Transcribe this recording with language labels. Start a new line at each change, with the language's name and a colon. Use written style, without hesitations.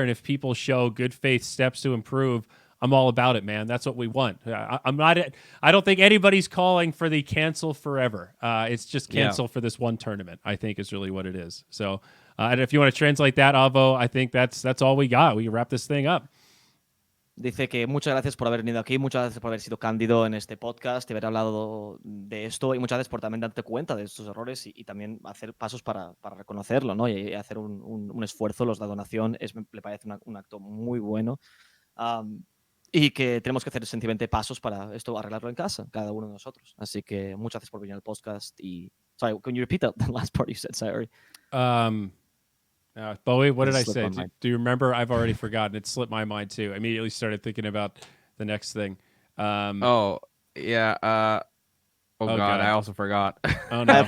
English: And if people show good faith steps to improve, I'm all about it, man. That's what we want. I don't think anybody's calling for the cancel forever. It's just cancel for this one tournament, I think is really what it is. So, and if you want to translate that, Avo, I think that's all we got. We can wrap this thing up.
Spanish: Dice que muchas gracias por haber venido aquí, muchas gracias por haber sido cándido en este podcast y haber hablado de esto, y muchas gracias por también darte cuenta de estos errores y también hacer pasos para reconocerlo, ¿no? Y hacer un esfuerzo. La donación me parece un acto muy bueno. Y que tenemos que hacer sencillamente pasos para esto arreglarlo en casa, cada uno de nosotros. Así que muchas gracias por venir al podcast.
English: Y sorry, can you repeat the last part you said? Sorry. Bowie, what did I say? Slipped my mind. Do you remember? I've already forgotten. It slipped my mind too. I immediately started thinking about the next thing. Oh yeah. Oh God, I also forgot. Oh no,